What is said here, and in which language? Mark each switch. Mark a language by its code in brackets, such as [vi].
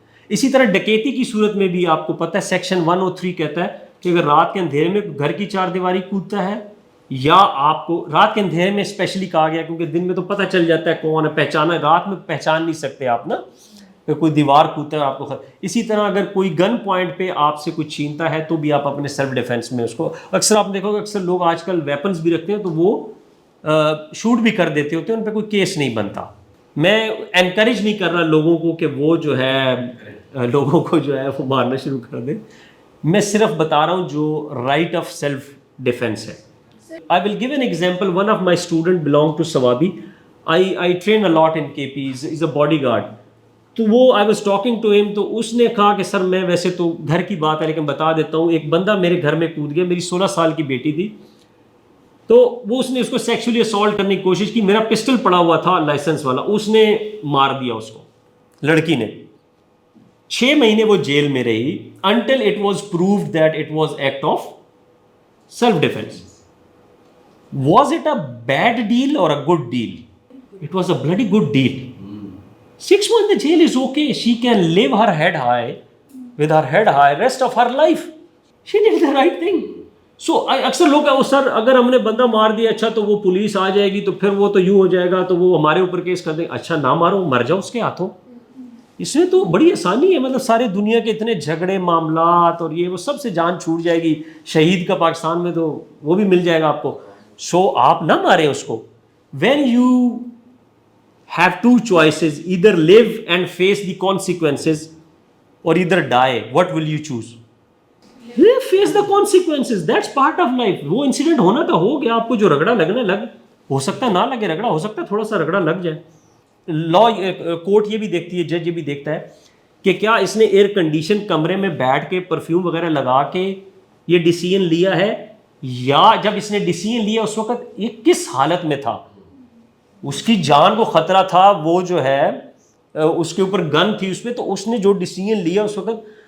[ur] اسی طرح ڈکیتی کی صورت میں بھی آپ کو پتہ ہے سیکشن 103 کہتا ہے کہ اگر رات کے اندھیرے میں گھر کی 4 دیواری کودتا ہے, یا آپ کو رات کے اندھیرے میں اسپیشلی کہا گیا کیونکہ دن میں تو پتہ چل جاتا ہے کون ہے, پہچانا, رات میں پہچان نہیں سکتے آپ نا, کہ کوئی دیوار کودتا ہے آپ کو اسی طرح اگر کوئی گن پوائنٹ پہ آپ سے کچھ چھینتا ہے تو بھی آپ اپنے سیلف ڈیفینس میں اس کو, اکثر آپ دیکھو گے اکثر لوگ آج کل ویپنز بھی رکھتے ہیں تو وہ شوٹ بھی کر دیتے ہوتے ہیں, ان پہ کوئی کیس نہیں بنتا. میں انکریج نہیں کر رہا لوگوں کو کہ وہ جو ہے لوگوں کو جو ہے وہ مارنا شروع کر دیں, میں صرف بتا رہا ہوں جو رائٹ آف سیلف ڈیفینس ہے. [en] I will give an example. One of my student belong to Sawabi. I train a lot in KP. He's a bodyguard. [ur] تو وہ [en] I was talking to him, [ur] تو اس نے کہا کہ سر میں ویسے تو گھر کی بات ہے لیکن بتا دیتا ہوں, ایک بندہ میرے گھر میں کود گیا, میری 16 سال کی بیٹی تھی, تو وہ اس نے اس کو سیکشولی اسالٹ کرنے کی کوشش کی, میرا پسٹل پڑا ہوا تھا لائسنس والا, اس نے مار دیا اس کو, لڑکی نے. 6 مہینے وہ جیل میں رہی [en] until it was proved that it was act of self defense. Was it a bad deal or a good deal? It was a bloody good deal. 6 months in jail is okay. She can live her head high, with her head high rest of her life. She did the right thing. [ur] So اکثر لوگ سر اگر ہم نے بندہ مار دیا, اچھا تو وہ پولیس آ جائے گی تو پھر وہ تو یوں ہو جائے گا, تو وہ ہمارے اوپر کیس کر دیں. اچھا نہ مارو, مر جاؤ اس کے ہاتھوں. اس میں تو بڑی آسانی ہے, مطلب سارے دنیا کے اتنے جھگڑے معاملات اور یہ وہ سب سے جان چھوٹ جائے گی. شہید کا پاکستان میں تو وہ بھی مل جائے گا آپ کو. سو آپ نہ ماریں اس کو. [en] When you have 2 choices, either live and face the consequences or either die, what will you choose? Live, face the consequences. That's part of life. [ur] وہ انسیڈنٹ ہونا تھا, ہو گیا. آپ کو جو رگڑا لگنا لگ, ہو سکتا ہے نہ لگے رگڑا, ہو سکتا ہے تھوڑا سا رگڑا لگ جائے. لا کورٹ یہ بھی دیکھتی ہے, جج یہ بھی دیکھتا ہے کہ کیا اس نے ایئر کنڈیشن کمرے میں بیٹھ کے پرفیوم وغیرہ لگا کے یہ ڈیسیژن لیا ہے, یا جب اس نے ڈیسیژن لیا اس وقت یہ کس حالت میں تھا, اس کی جان کو خطرہ تھا, وہ جو ہے اس کے اوپر گن تھی اس پہ, تو اس نے جو ڈیسیژن لیا اس وقت.